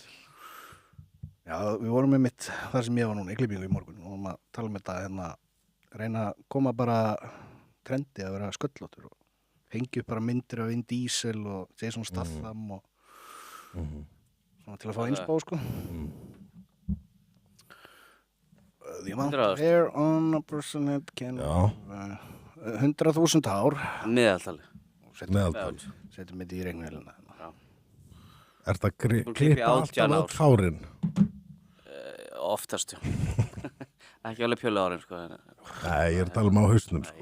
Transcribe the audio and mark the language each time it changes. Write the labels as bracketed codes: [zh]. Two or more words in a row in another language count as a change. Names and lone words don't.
[is] Já, við vorum með mitt þar sem ég var núna í klippingu í morgun og vorum að tala um þetta hérna, reyna að koma bara trendi að vera sköllóttur og hengja upp bara myndir af Vin Diesel og Jason Statham og svona til að fá innspá sko. [en] The amount of hair on a person that can [is] Já. 100.000 hár Meðaltali. Meðaltal. setjum þetta í regnvélina. Er það klippi klippa 18 alltaf öll hárin? Oftast, já. Ekki alveg pjölu árin, sko. Nei, ég er að tala um á hausnum, sko.